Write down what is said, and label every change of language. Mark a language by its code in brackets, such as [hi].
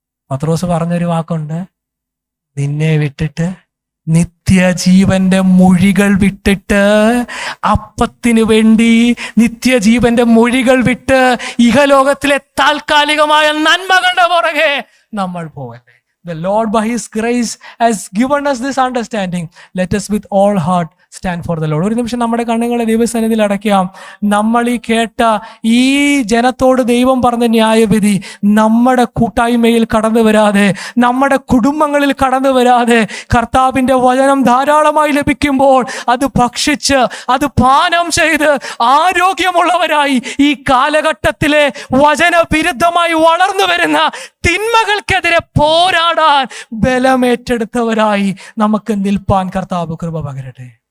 [ml] പത്രോസ് പറഞ്ഞൊരു വാക്കുണ്ട്, നിന്നെ വിട്ടിട്ട്, നിത്യജീവന്റെ മൊഴികൾ വിട്ടിട്ട്, അപ്പത്തിന് വേണ്ടി നിത്യജീവന്റെ മൊഴികൾ വിട്ട് ഇഹലോകത്തിലെ താൽക്കാലികമായ നന്മകളുടെ പുറകെ നമ്മൾ പോകല്ലേ. [en] The Lord by His grace has given us this understanding. Let us with all heart stand for the Lord. [ml] ഒരു നിമിഷം നമ്മുടെ കണ്ണുകളെ ദൈവസന്നിധിയിൽ അടയ്ക്കാം. നമ്മൾ ഈ കേട്ട ഈ ജനത്തോട് ദൈവം പറഞ്ഞ ന്യായവിധി നമ്മുടെ കൂട്ടായ്മയിൽ കടന്നു വരാതെ, നമ്മുടെ കുടുംബങ്ങളിൽ കടന്നു വരാതെ, കർത്താവിൻ്റെ വചനം ധാരാളമായി ലഭിക്കുമ്പോൾ അത് ഭക്ഷിച്ച്, അത് പാനം ചെയ്ത് ആരോഗ്യമുള്ളവരായി ഈ കാലഘട്ടത്തിലെ വചനവിരുദ്ധമായി വളർന്നു വരുന്ന തിന്മകൾക്കെതിരെ പോരാടാൻ ബലമേറ്റെടുത്തവരായി നമുക്ക് നിൽപ്പാൻ കർത്താവ് കൃപ പകരട്ടെ.